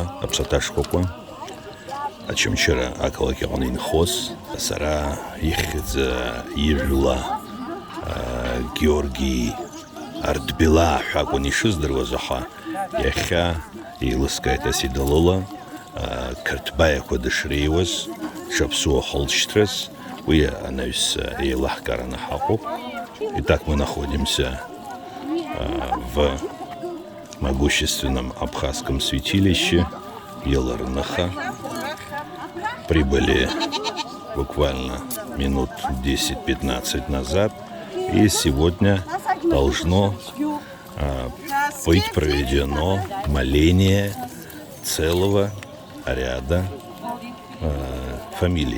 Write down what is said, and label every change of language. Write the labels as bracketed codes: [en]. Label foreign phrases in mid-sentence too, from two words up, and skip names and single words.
[ab] аԥсаҭа шкәакәа Ачымчыра ақалақь аҟны инхоз сара ихьӡ ижәла Георги Ардбела ҳәа акәын ишыздыруаз, аха иахьа еилыскааит Асида лыла Қырҭбаиақәа дышреиуаз дшаԥсуа ҳалшьҭраз уи анаҩс еилаҳкаараны ҳаҟоуп. [ru] Итак, мы находимся в могущественном абхазском святилище Еларныха. Прибыли буквально минут 10-15 назад, и сегодня должно быть проведено моление целого ряда фамилий.